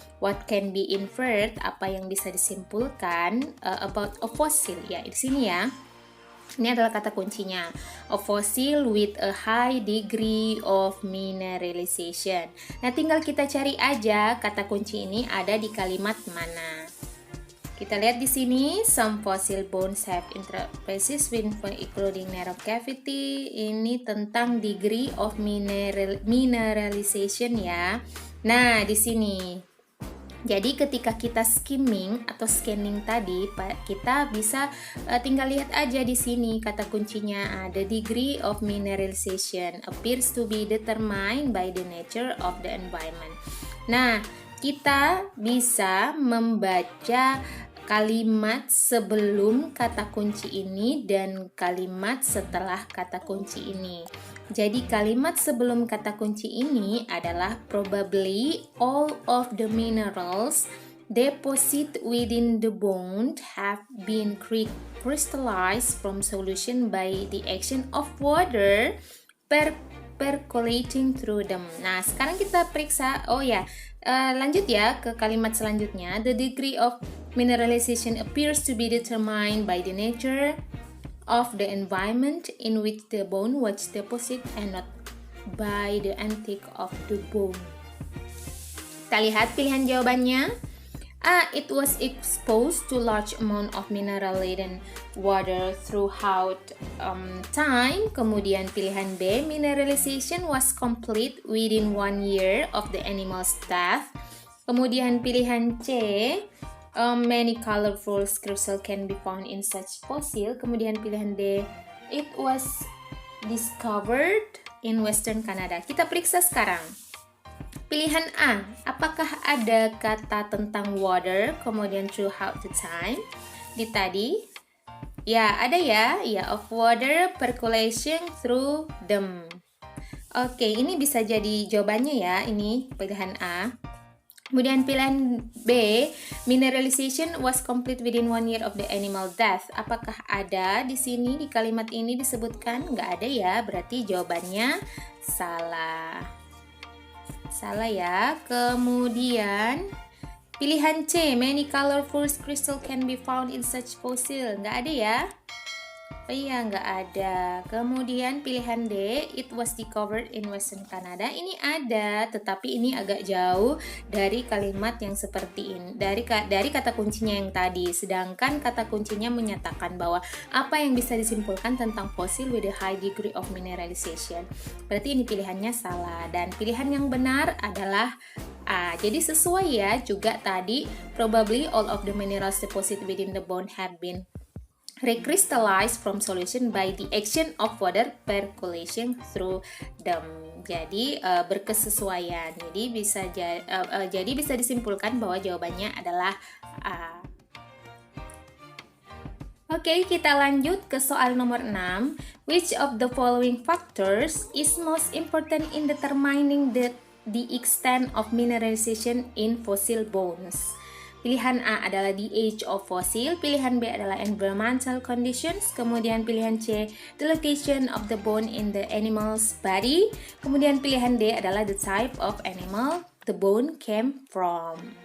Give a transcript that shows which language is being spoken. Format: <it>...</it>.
<en>What can be inferred,</en> <id>apa yang bisa disimpulkan</id> <en>about a fossil</en> <id>ya di sini ya. Ini adalah kata kuncinya.</id> <en>A fossil with a high degree of mineralization.</en> <id>Nah, tinggal kita cari aja kata kunci ini ada di kalimat mana. Kita lihat di sini,</id> <en>some fossil bones have interfaces including narrow cavity.</en> <id>Ini tentang</id> <en>degree of mineralization</en> <id>ya. Nah, di sini. Jadi ketika kita skimming atau scanning tadi, kita bisa tinggal lihat aja di sini kata kuncinya.</id> <en>The degree of mineralization appears to be determined by the nature of the environment.</en> <id>Nah, kita bisa membaca kalimat sebelum kata kunci ini dan kalimat setelah kata kunci ini. Jadi kalimat sebelum kata kunci ini adalah</id> <en>probably all of the minerals deposit within the bone have been crystallized from solution by the action of water percolating through them.</en> <id>Nah, sekarang kita periksa. Lanjut ya ke kalimat selanjutnya.</id> <en>The degree of mineralization appears to be determined by the nature of the environment in which the bone was deposited and not by the antique of the bone.</en> <id>Kita lihat pilihan jawabannya.</id> <en>A, it was exposed to large amount of mineral-laden water throughout time.</en> <id>Kemudian pilihan B,</id> <en>mineralization was complete within 1 year of the animal's death.</en> <id>Kemudian pilihan C,</id> <en>many colorful crystals can be found in such fossil.</en> <id>Kemudian pilihan D,</id> <en>it was discovered in Western Canada.</en> <id>Kita periksa sekarang. Pilihan A, apakah ada kata tentang water, kemudian</id> <en>throughout the time?</en> <id>Di tadi, ya ada ya,</id> <en>of water percolation through them.</en> <id>Oke, ini bisa jadi jawabannya ya, ini pilihan A. Kemudian pilihan B,</id> <en>mineralization was complete within 1 year of the animal death.</en> <id>Apakah ada di sini di kalimat ini disebutkan? Nggak ada ya, berarti jawabannya salah. Salah ya. Kemudian pilihan C,</id> <en>many colorful crystal can be found in such fossil.</en> <id>Nggak ada ya. Oh iya, nggak ada. Kemudian pilihan D,</id> <en>it was discovered in Western Canada.</en> <id>Ini ada, tetapi ini agak jauh dari kalimat yang seperti ini. Dari kata kuncinya yang tadi. Sedangkan kata kuncinya menyatakan bahwa apa yang bisa disimpulkan tentang fosil</id> <en>with a high degree of mineralization.</en> <id>Berarti ini pilihannya salah. Dan pilihan yang benar adalah A. Jadi sesuai ya juga tadi.</id> <en>Probably all of the minerals deposited within the bone have been recrystallized from solution by the action of water percolation through them.</en> <id>Jadi berkesesuaian. Jadi bisa disimpulkan bahwa jawabannya adalah A. Oke, kita lanjut ke soal nomor 6.</id> <en>Which of the following factors is most important in determining the extent of mineralization in fossil bones?</en> <id>Pilihan A adalah</id> <en>the age of fossil,</en> <id>pilihan B adalah</id> <en>environmental conditions,</en> <id>kemudian pilihan C,</id> <en>the location of the bone in the animal's body,</en> <id>kemudian pilihan D adalah</id> <en>the type of animal the bone came from.</en>